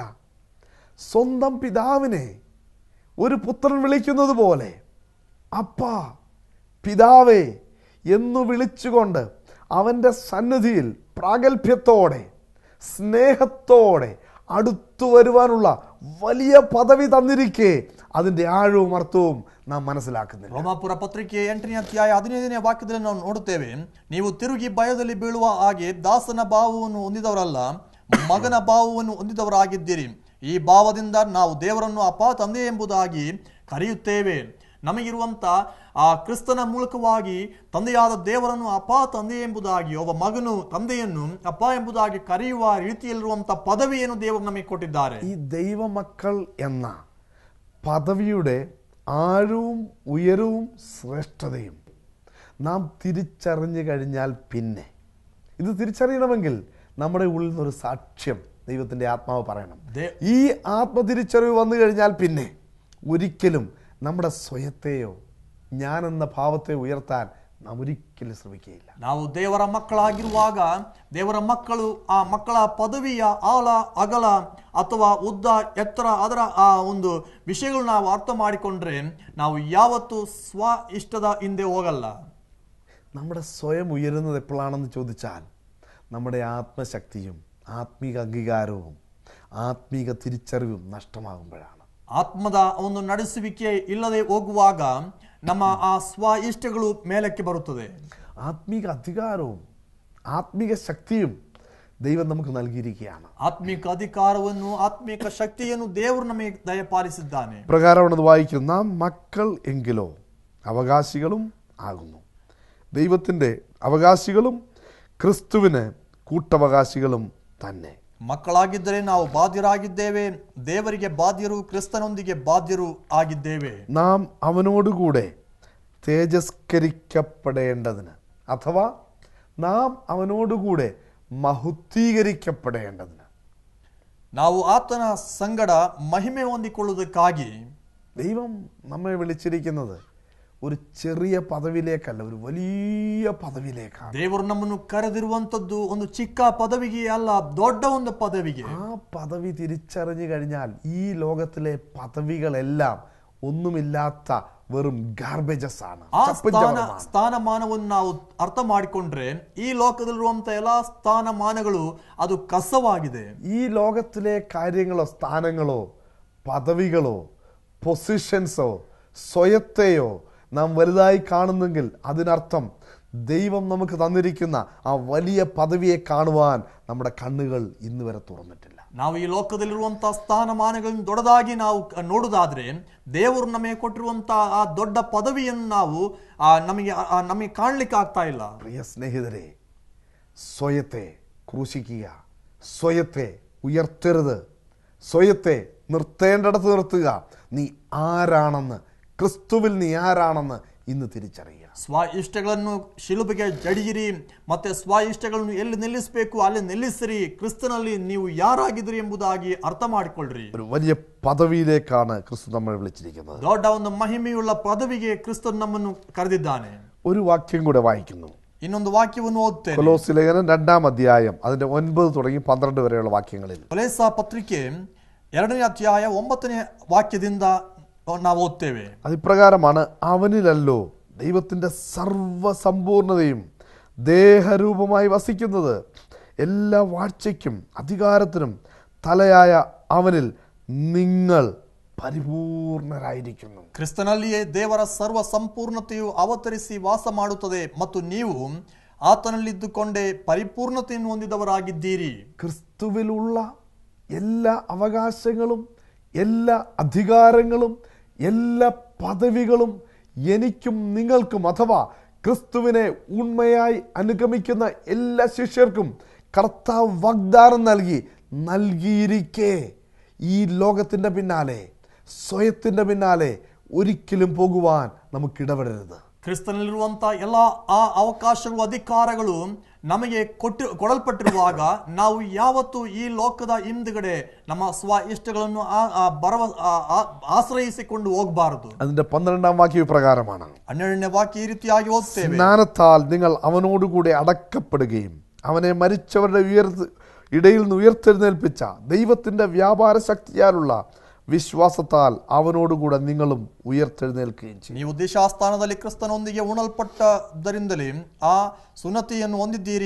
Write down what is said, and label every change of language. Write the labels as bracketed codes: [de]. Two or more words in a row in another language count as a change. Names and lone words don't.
[ml] സ്വന്തം പിതാവിനെ ഒരു പുത്രൻ വിളിക്കുന്നത് പോലെ അപ്പാ, പിതാവേ എന്നു വിളിച്ചുകൊണ്ട് അവൻ്റെ സന്നിധിയിൽ പ്രാഗൽഭ്യത്തോടെ സ്നേഹത്തോടെ അടുത്തു വരുവാനുള്ള വലിയ പദവി തന്നിരിക്കെ അതിൻ്റെ ആഴവും ಅರ್ಥവും നാം മനസ്സിലാക്കുന്നില്ല. [kn] ರೋಮಾಪುರ ಪತ್ರಿಕೆ 8ನೇ ಅಧ್ಯಾಯ 15ನೇ ವಾಕ್ಯದಲ್ಲಿ ನಾವು ನೋಡುತ್ತೇವೆ, ನೀವು ತಿರುಗಿ ಭಯದಲ್ಲಿ ಬೀಳುವ ಹಾಗೆ ದಾಸನ ಭಾವವನ್ನು ಹೊಂದಿದವರಲ್ಲ, ಮಗನ ಭಾವವನ್ನು ಹೊಂದಿದವರಾಗಿದ್ದೀರಿ. ಈ ಭಾವದಿಂದ ನಾವು ದೇವರನ್ನು ಅಪ್ಪ ತಂದೆ ಎಂಬುದಾಗಿ ಕರೆಯುತ್ತೇವೆ. ನಮಗಿರುವಂತ ಆ ಕ್ರಿಸ್ತನ ಮೂಲಕವಾಗಿ ತಂದೆಯಾದ ದೇವರನ್ನು ಅಪ್ಪ ತಂದೆ ಎಂಬುದಾಗಿ, ಒಬ್ಬ ಮಗನು ತಂದೆಯನ್ನು ಅಪ್ಪ ಎಂಬುದಾಗಿ ಕರೆಯುವ ರೀತಿಯಲ್ಲಿರುವಂತ ಪದವಿಯನ್ನು ದೇವರು ನಮಗೆ ಕೊಟ್ಟಿದ್ದಾರೆ. [ml] ഈ ദൈവമക്കൾ എന്ന പദവിയുടെ ആഴവും ഉയരവും ശ്രേഷ്ഠതയും നാം തിരിച്ചറിഞ്ഞു കഴിഞ്ഞാൽ പിന്നെ ഇത് തിരിച്ചറിയണമെങ്കിൽ നമ്മുടെ ഉള്ളിൽ നിന്നൊരു സാക്ഷ്യം ദൈവത്തിൻ്റെ ആത്മാവ് പറയണം. ഈ ആത്മതിരിച്ചറിവ് വന്നു കഴിഞ്ഞാൽ പിന്നെ ഒരിക്കലും നമ്മുടെ സ്വയത്തെയോ ഞാനെന്ന ഭാവത്തെ ഉയർത്താൻ നാം ഒരിക്കലും ശ്രമിക്കുകയില്ല. [kn] ನಾವು ದೇವರ ಮಕ್ಕಳಾಗಿರುವಾಗ ದೇವರ ಮಕ್ಕಳು ಆ ಮಕ್ಕಳ ಪದವಿಯ ಆಳ ಅಗಲ ಅಥವಾ ಉದ್ದ ಎತ್ತರ ಅದರ ಆ ಒಂದು ವಿಷಯಗಳು ನಾವು ಅರ್ಥ ಮಾಡಿಕೊಂಡ್ರೆ ನಾವು ಯಾವತ್ತೂ ಸ್ವ ಇಷ್ಟದ ಹಿಂದೆ ಹೋಗಲ್ಲ. [ml] നമ്മുടെ സ്വയം ഉയരുന്നത് എപ്പോഴാണെന്ന് ചോദിച്ചാൽ നമ്മുടെ ആത്മശക്തിയും ആത്മീക അംഗീകാരവും ആത്മീക തിരിച്ചറിവും നഷ്ടമാകുമ്പോഴാണ്. [kn] ಆತ್ಮದ ಒಂದು ನಡೆಸುವಿಕೆ ಇಲ್ಲದೆ ಹೋಗುವಾಗ ನಮ್ಮ ಆ ಸ್ವ ಇಷ್ಟಗಳು ಮೇಲಕ್ಕೆ ಬರುತ್ತದೆ. [ml] ആത്മീക അധികാരവും ആത്മീക ശക്തിയും ദൈവം നമുക്ക് നൽകിയിരിക്കുകയാണ്. [kn] ಆತ್ಮಿಕ ಅಧಿಕಾರವನ್ನು ಆತ್ಮಿಕ ಶಕ್ತಿಯನ್ನು ದೇವರು ನಮಗೆ ದಯಪಾಲಿಸಿದ್ದಾನೆ. [ml] പ്രകാരമാണത് വായിക്കും, നാം മക്കൾ എങ്കിലോ അവകാശികളും ആകുന്നു. ദൈവത്തിൻ്റെ അവകാശികളും ക്രിസ്തുവിന് കൂട്ടവകാശികളും തന്നെ. [kn] ಮಕ್ಕಳಾಗಿದ್ದರೆ ನಾವು ಬಾಧ್ಯರಾಗಿದ್ದೇವೆ, ದೇವರಿಗೆ ಬಾಧ್ಯರು, ಕ್ರಿಸ್ತನೊಂದಿಗೆ ಬಾಧ್ಯರು ಆಗಿದ್ದೇವೆ. [ml] നാം അവനോടുകൂടെ തേജസ്കരിക്കപ്പെടേണ്ടതിന് അഥവാ നാം അവനോടുകൂടെ മഹുദ്ധീകരിക്കപ്പെടേണ്ടതിന്, [kn] ನಾವು ಆತನ ಸಂಗಡ ಮಹಿಮೆ ಹೊಂದಿಕೊಳ್ಳುವುದಕ್ಕಾಗಿ [ml] ദൈവം നമ്മെ വിളിച്ചിരിക്കുന്നത് ഒരു ചെറിയ പദവിയിലേക്കല്ല, ഒരു വലിയ പദവിയിലേക്കാണ്. [kn] ದೇವರು ನಮ್ಮನ್ನು ಕರೆದಿರುವಂತದ್ದು ಒಂದು ಚಿಕ್ಕ ಪದವಿಗೆ ಅಲ್ಲ, ದೊಡ್ಡ ಒಂದು ಪದವಿಗೆ. [ml] ആ പദവി തിരിച്ചറിഞ്ഞു കഴിഞ്ഞാൽ ഈ ലോകത്തിലെ പദവികളെല്ലാം ഒന്നുമില്ലാത്ത വെറും ഗാർബേജസ് ആണ്. [kn] ಆ ಸ್ಥಾನಮಾನವನ್ನು ನಾವು ಅರ್ಥ ಮಾಡಿಕೊಂಡ್ರೆ ಈ ಲೋಕದಲ್ಲಿರುವಂತ ಎಲ್ಲಾ ಸ್ಥಾನಮಾನಗಳು ಅದು ಕಸವಾಗಿದೆ. [ml] ഈ ലോകത്തിലെ കാര്യങ്ങളോ സ്ഥാനങ്ങളോ പദവികളോ പൊസിഷൻസോ സ്വയത്തെയോ നാം വലുതായി കാണുന്നെങ്കിൽ അതിനർത്ഥം ദൈവം നമുക്ക് തന്നിരിക്കുന്ന ആ വലിയ പദവിയെ കാണുവാൻ നമ്മുടെ കണ്ണുകൾ ഇന്ന് വരെ തുറന്നിട്ടില്ല. [kn] ನಾವು ಈ ಲೋಕದಲ್ಲಿರುವಂತಹ ಸ್ಥಾನಮಾನಗಳನ್ನು ದೊಡ್ಡದಾಗಿ ನಾವು ನೋಡುವುದಾದ್ರೆ ದೇವರು ನಮಗೆ ಕೊಟ್ಟಿರುವಂತಹ ಆ ದೊಡ್ಡ ಪದವಿಯನ್ನು ನಾವು ನಮಗೆ ಕಾಣಲಿಕ್ಕೆ ಆಗ್ತಾ ಇಲ್ಲ. [ml] പ്രിയ സ്നേഹിതരെ, സ്വയത്തെ ക്രൂശിക്കുക, സ്വയത്തെ ഉയർത്തരുത്, സ്വയത്തെ നിർത്തേണ്ടിടത്ത് നിർത്തുക. നീ ആരാണെന്ന്, ക്രിസ്തുവിൽ നീ ആരാണെന്ന് ഇന്ന് തിരിച്ചറിയുക. [kn] ಸ್ವ ಇಷ್ಟಗಳನ್ನು ಶಿಲುಬೆಗೆ ಜಡಿಯಿರಿ, ಮತ್ತೆ ಸ್ವ ಇಷ್ಟಗಳನ್ನು ಎಲ್ಲಿ ನಿಲ್ಲಿಸಬೇಕು ಅಲ್ಲಿ ನಿಲ್ಲಿಸಿರಿ. ಕ್ರಿಸ್ತನಲ್ಲಿ ನೀವು ಯಾರಾಗಿದ್ದೀರಿ ಎಂಬುದಾಗಿ ಅರ್ಥ ಮಾಡಿಕೊಳ್ಳ್ರಿ. [ml] ഒരു വലിയ പദവിയിലേക്കാണ് ക്രിസ്തു നമ്മളെ വിളിച്ചിരിക്കുന്നത്. [kn] ದೊಡ್ಡ ಒಂದು ಮಹಿಮೆಯುಳ್ಳ ಪದವಿಗೆ ಕ್ರಿಸ್ತನು ನಮ್ಮನ್ನು ಕರೆದಿದ್ದಾನೆ. [ml] ഒരു വാക്യം കൂടെ വായിക്കുന്നു. [kn] ಇನ್ನೊಂದು ವಾಕ್ಯವನ್ನು ಓದುತ್ತೇನೆ. [ml] കൊലോസ്യ ലേഖനം 2-ാം അധ്യായം അതിന്റെ 9 തുടങ്ങി 12 വരെയുള്ള വാക്യങ്ങളിൽ. [kn] ಕೊಲೋಸ ಪತ್ರಿಕೆ 2ನೇ ಅಧ್ಯಾಯ 9ನೇ ವಾಕ್ಯದಿಂದ ನಾವು ಓದ್ತೇವೆ. [ml] അതിപ്രകാരമാണ്, അവനിലല്ലോ ദൈവത്തിൻ്റെ സർവസമ്പൂർണതയും ദേഹരൂപമായി വസിക്കുന്നത്. എല്ലാ വാഴ്ചയ്ക്കും അധികാരത്തിനും തലയായ അവനിൽ നിങ്ങൾ ಪರಿಪೂರ್ಣರಾಗಿರಿക്കുന്നു. [kn] ಕ್ರಿಸ್ತನಲ್ಲಿಯೇ ದೇವರ ಸರ್ವ ಸಂಪೂರ್ಣತೆಯು ಅವತರಿಸಿ ವಾಸ ಮಾಡುತ್ತದೆ ಮತ್ತು ನೀವು ಆತನಲ್ಲಿದ್ದುಕೊಂಡೇ ಪರಿಪೂರ್ಣತೆಯನ್ನು ಹೊಂದಿದವರಾಗಿದ್ದೀರಿ. [ml] ക്രിസ്തുവിലുള്ള എല്ലാ അവകാശങ്ങളും എല്ലാ അധികാരങ്ങളും എല്ലാ പദവികളും എനിക്കും നിങ്ങൾക്കും അഥവാ ക്രിസ്തുവിനെ ഉണ്മയായി അനുഗമിക്കുന്ന എല്ലാ ശിഷ്യർക്കും കർത്താവ് വാഗ്ദാനം നൽകിയിരിക്കെ ഈ ലോകത്തിൻ്റെ പിന്നാലെ സ്വയത്തിൻ്റെ പിന്നാലെ ഒരിക്കലും പോകുവാൻ നമുക്ക് ഇടപെടരുത്. [kn] ಕ್ರಿಸ್ತನಲ್ಲಿರುವಂತಹ ಎಲ್ಲ ಆ ಅವಕಾಶಗಳು ಅಧಿಕಾರಗಳು ನಮಗೆ ಕೊಡಲ್ಪಟ್ಟಿರುವಾಗ ನಾವು ಯಾವತ್ತೂ ಈ ಲೋಕದ ಹಿಂದುಗಡೆ ನಮ್ಮ ಸ್ವ ಇಷ್ಟಗಳನ್ನು ಆಶ್ರಯಿಸಿಕೊಂಡು ಹೋಗಬಾರದು. [ml] അതിന്റെ 12-ാം വാക്യം പ്രകാരമാണ്. [kn] 12ನೇ ವಾಕ್ಯ ಈ ರೀತಿಯಾಗಿ ಓದ್ತೇವೆ. [ml] സ്നാനത്താൽ നിങ്ങൾ അവനോടുകൂടെ അടക്കപ്പെടുകയും അവനെ മരിച്ചവരുടെ ഇടയിൽ നിന്ന് ഉയർത്തെഴുന്നേൽപ്പിച്ച ദൈവത്തിൻ്റെ വ്യാപാര ശക്തിയാലുള്ള വിശ്വാസത്താൽ അവനോടുകൂടെ ನಿങ്ങളും ಉಯർത്ತೆഴുന്നേൽക്കുകയും ചെയ്യും. [kn] ನೀವು ದೇಶಾಸ್ಥಾನದಲ್ಲಿ ಕ್ರಿಸ್ತನೊಂದಿಗೆ ಉಣಲ್ಪಟ್ಟದರಿಂದಲೇ ಆ ಸುನ್ನತಿಯನ್ನು ಹೊಂದಿದ್ದೀರಿ.